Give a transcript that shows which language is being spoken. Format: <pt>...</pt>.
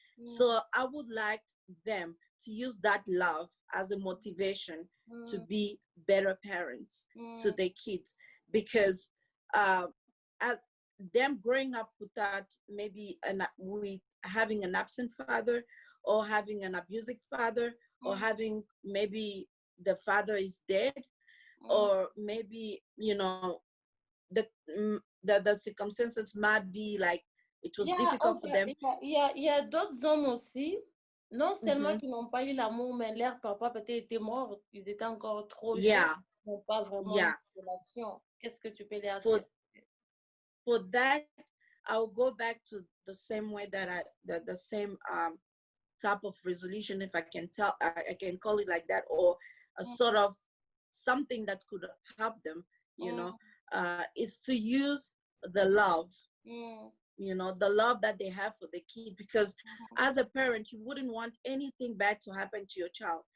<en>So I would like them to use that love as a motivation to be better parents to their kids, because them growing up without with having an absent father or having an abusive father, or having maybe the father is dead, or maybe, you know, the circumstances might be like it was difficult for them.</en> <fr>Il y a d'autres hommes aussi, non seulement Mhm. qui n'ont pas eu l'amour, mais leur papa peut-être était mort, ils étaient encore trop jeunes,</fr> <en>Yeah,</en> <fr>ils n'ont pas vraiment</fr> <en>yeah.</en> <fr>une relation. Qu'est-ce que tu peux leur</fr> <en>For</en> <fr>dire?</fr> <en>for that, I'll go back to the same way that the same type of resolution, if I can I can call it like that, or a sort of something that could help them, you know, is to use the love, you know, the love that they have for the kid, because as a parent, you wouldn't want anything bad to happen to your child.</en>